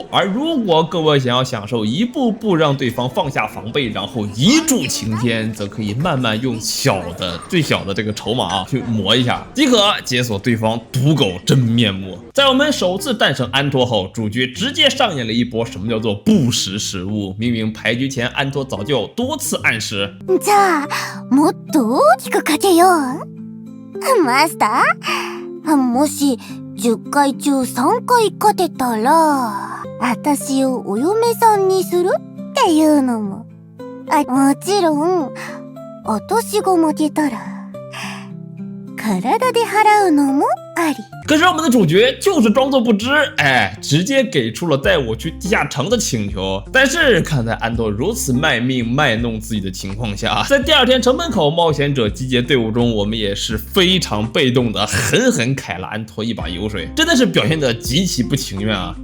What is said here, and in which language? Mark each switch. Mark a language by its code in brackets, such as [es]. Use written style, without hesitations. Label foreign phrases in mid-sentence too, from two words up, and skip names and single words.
[zh] 而如果各位想要享受一步步让对方放下防备，然后一柱擎天，则可以慢慢用最小的这个筹码去磨一下，即可解锁对方赌狗真面目。在我们首次诞生安托后，主角直接上演了一波什么叫做不识时务。明明牌局前安托早就多次暗示， [ja] じゃあもっと大きくかけよう。マスター、もし10回中3回勝てたら、私をお嫁さんにするっていうのも。もちろん、私が負けたら、体で払うのもあり。 [zh] 可是我们的主角就是装作不知，直接给出了带我去地下城的请求。但是看在安托如此卖命卖弄自己的情况下，在第2天城门口冒险者集结队伍中，我们也是非常被动的狠狠揩了安托一把油水，真的是表现得极其不情愿啊！